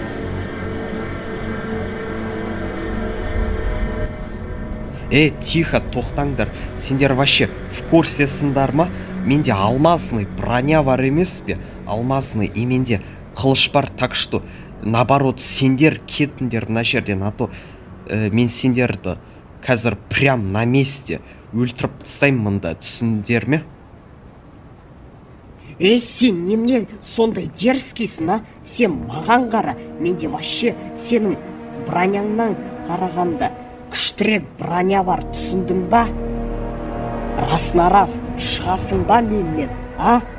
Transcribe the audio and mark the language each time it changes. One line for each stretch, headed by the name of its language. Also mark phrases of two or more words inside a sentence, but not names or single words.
Kazakh: Тихо, тоқтаңдар. Сендер вообще
Russian: в курсесіңдар
Kazakh: ма? Менде
Russian: алмазный броня
Kazakh: бар емес пе? Алмазный, и менде қылыш бар,
Russian: так что наоборот
Kazakh: сендер кетіңдер мына жерден, а то мен сендерді қазір
Russian: прям на месте
Kazakh: өлтіріп тастаймын мында, түсіндер ме? Сен немене сондай дерзкейсің, а? Сен маған қара, менде вообще сенің броняңнан қарағанда күштірек броня бар, түсіндің ба? Расына рас, шығасың ба менен, а?